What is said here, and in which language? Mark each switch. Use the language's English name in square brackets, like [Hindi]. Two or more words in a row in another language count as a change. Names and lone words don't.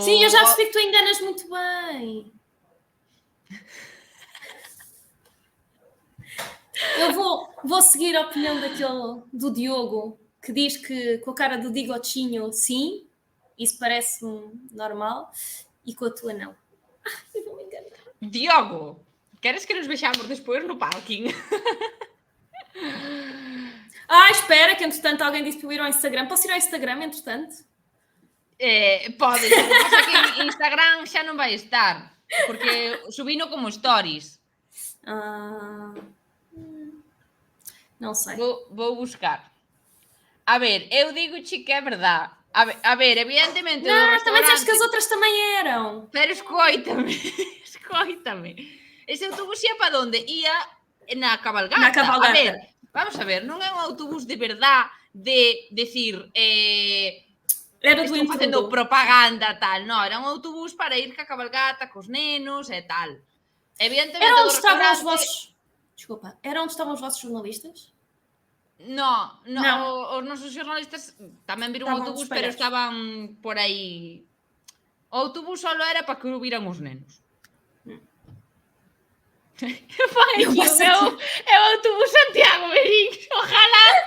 [Portuguese] Sim, eu já percebi que tu enganas muito bem. Eu vou seguir a opinião do Diogo, que diz que com a cara do Digotinho, sim, isso parece normal, e com a tua não. Eu vou me enganar. [Galician] Diogo, queres que nos vexamos depois no parking? [Portuguese] Espera, que entretanto alguém disse para eu ir ao Instagram. Posso ir ao Instagram, entretanto? [Galician] Podes, o que pasa que en Instagram xa non vai estar, porque subino como stories. [Portuguese] Não sei. Vou buscar. [Galician] A ver, eu digo-che que é verdade. A ver, evidentemente... [Portuguese] Não, também disseste que as outras também eram. [Galician] Pero escoítame, escoítame. Ese autobús ia para onde? Ia na cabalgata. Na cabalgata. A ver, vamos a ver, non é un autobús de verdade de decir... Era do estou facendo propaganda, tal. Non, era un autobús para ir ca cabalgata, cos nenos e tal. [Portuguese] Evidentemente, era onde estavam [Galician] restaurante... [Portuguese] os vossos... Desculpa, era onde estavam os vossos jornalistas? [Galician] No, os nosos xornalistas tamén viron o autobús, pero estaban por aí. O autobús só era para que o viran os nenos. É o autobús Santiago Berín, ojalá.